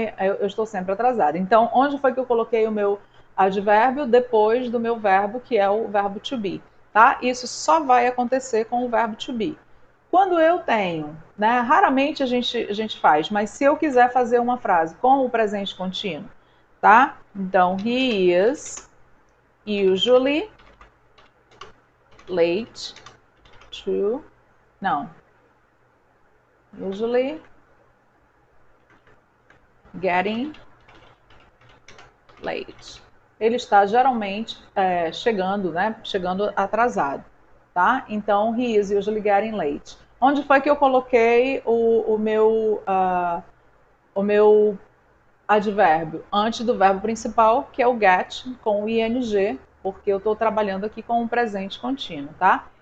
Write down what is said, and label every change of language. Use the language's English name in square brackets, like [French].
[Portuguese] Eu estou sempre atrasada. Então, onde foi que eu coloquei o meu advérbio? Depois do meu verbo, que é o verbo to be. Tá? Isso só vai acontecer com o verbo to be. Quando eu tenho né? Raramente a gente faz, mas se eu quiser fazer uma frase com o presente contínuo, tá? [English] Então, he is usually late to... [Portuguese] Não. [English] Usually getting late. [Portuguese] Ele está geralmente chegando, né? Chegando atrasado, tá? [English] Então, he is usually getting late. [Portuguese] Onde foi que eu coloquei o meu advérbio? Antes do verbo principal, que é o get, com o ing, porque eu estou trabalhando aqui com um presente contínuo, tá?